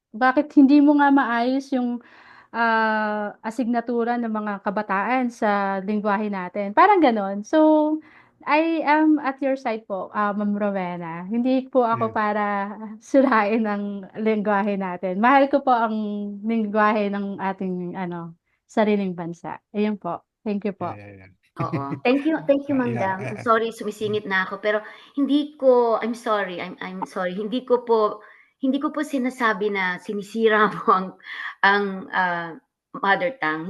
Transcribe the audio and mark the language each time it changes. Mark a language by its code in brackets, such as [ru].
[tl] Bakit hindi mo nga maayos yung asignatura ng mga kabataan sa lengguwahe natin? Parang gano'n. [en] So, I am at your side po, Ma'am Rowena. [tl] Hindi po ako Yeah. para sirain ang lengguwahe natin. Mahal ko po ang lengguwahe ng ating sariling bansa. Ayun po. [en] Thank you [tl] po. Yeah. [en] Oo. Thank you, Yeah. Manggang. I'm sorry, [tl] sumisingit na ako, pero [en] I'm sorry, I'm sorry. [tl] Hindi ko po sinasabi na sinisira mo ang mother tongue.